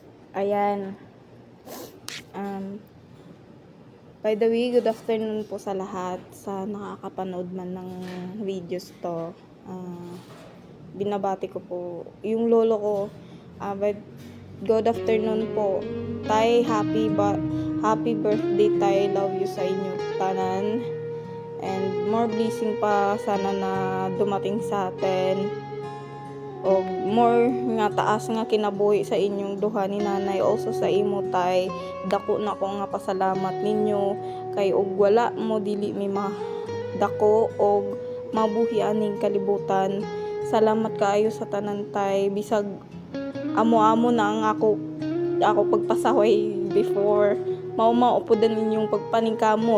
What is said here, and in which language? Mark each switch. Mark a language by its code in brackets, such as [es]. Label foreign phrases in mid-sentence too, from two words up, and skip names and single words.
[tl] Ayan. [en] By the way, good afternoon [tl] po sa lahat sa nakakapanood man ng videos to. Binabati ko po yung lolo ko. [en] Good afternoon po. Tay, happy birthday tay. Love you [ceb] sa inyo tanan. [en] And more blessing [tl] pa sana na dumating sa atin. [ceb] O more nga taas nga kinabuhi sa inyong duha ni nanay, also sa imo tay. Dako na ko nga pasalamat ninyo kay og wala mo dili mi dako og mabuhi aning kalibutan. Salamat kaayo sa tanan tay, bisag amo-amo na ang ako pagpasaway before, mao upodan ninyong pagpaningkamot.